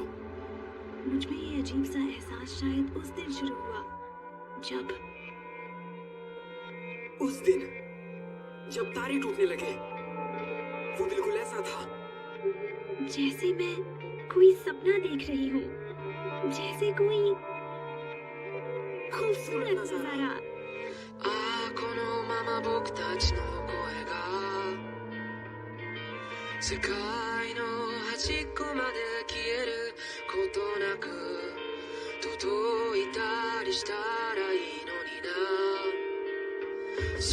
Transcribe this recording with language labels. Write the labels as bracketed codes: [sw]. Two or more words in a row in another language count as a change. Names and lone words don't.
[hi] मुझ में ये अजीब सा एहसास शायद उस दिन शुरू हुआ जब तारे टूटने लगे। वो बिल्कुल ऐसा था जैसे मैं कोई सपना देख रही हूँ, जैसे कोई खूबसूरत नजारा। [ja] このまま僕たちの声が世界の端っこまで消えることなく届いたりしたらいいのにな。